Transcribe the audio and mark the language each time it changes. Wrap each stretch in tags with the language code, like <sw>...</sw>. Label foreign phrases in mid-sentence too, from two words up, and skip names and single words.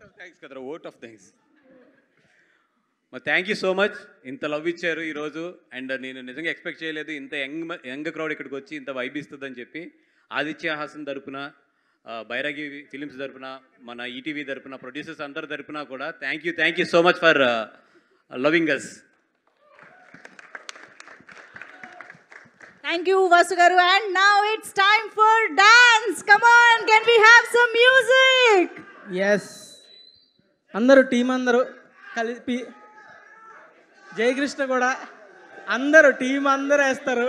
<en>thanks కదరా, vote of thanks. మరి thank you so much.</en> <te>ఇంత లవ్ ఇచ్చారు ఈరోజు. అండ్ నేను నిజంగా ఎక్స్పెక్ట్ చేయలేదు ఇంత</te> <en>young crowd</en> <te>ఇక్కడికి వచ్చి ఇంత వైబ్ ఇస్తుందని చెప్పి. ఆదిత్య హాసన్ తరపున, బైరాగి ఫిలిమ్స్ తరపున, మన ఈటీవీ తరపున, ప్రొడ్యూసర్స్ అందరి తరపున కూడా</te> <en>thank you so much for loving us. Thank you Vasu garu, and now it's time for dance. Come on, can we have some music? Yes,</en> <te>అందరూ టీం అందరూ కలిపి, జయకృష్ణ కూడా అందరూ టీం అందరూ వేస్తారు.</te>